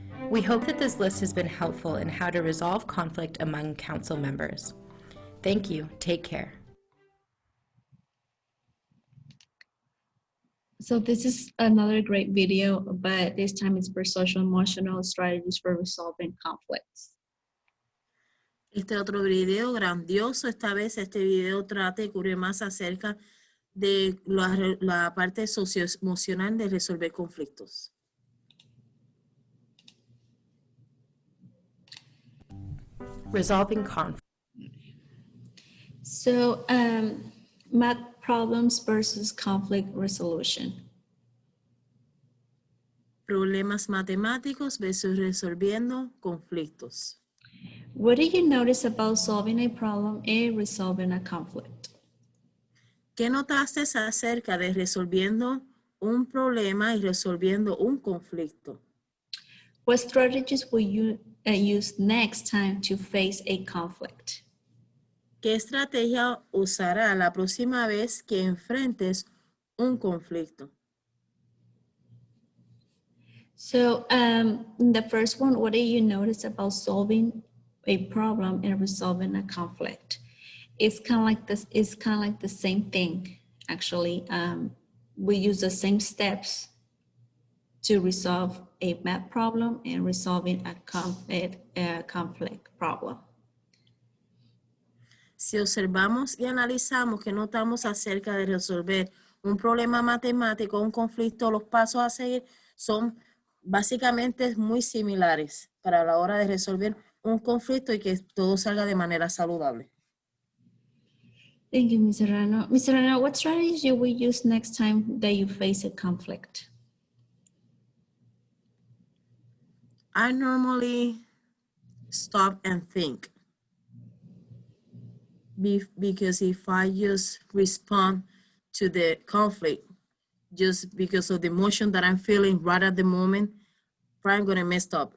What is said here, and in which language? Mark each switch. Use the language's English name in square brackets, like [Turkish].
[English] We hope that this list has been helpful in how to resolve conflict among council members. Thank you. Take care. So this is another great video, but this time it's for social emotional strategies for resolving conflicts. [Spanish] Este otro video grandioso, esta vez este video trata y cubre más acerca de la parte socioemocional de resolver conflictos. [English] Resolving conflict. So, math problems versus conflict resolution. [Spanish] Problemas matemáticos versus resolviendo conflictos. [English] What do you notice about solving a problem and resolving a conflict? [Spanish] ¿Qué notaste acerca de resolviendo un problema y resolviendo un conflicto? [English] What strategies will you use next time to face a conflict? [Spanish] ¿Qué estrategia usará la próxima vez que enfrentes un conflicto? [English] So, the first one, what do you notice about solving a problem and resolving a conflict? It's kind of like this. It's kind of like the same thing. Actually, we use the same steps to resolve a math problem and resolving a conflict problem. [Spanish] Si observamos y analizamos qué notamos acerca de resolver un problema matemático, un conflicto, los pasos a seguir son básicamente muy similares para la hora de resolver un conflicto y que todo salga de manera saludable. [English] Thank you, Ms. Serrano. Ms. Serrano, what strategies you will use next time that you face a conflict? I normally stop and think. Because if I just respond to the conflict, just because of the emotion that I'm feeling right at the moment, I'm going to mess up.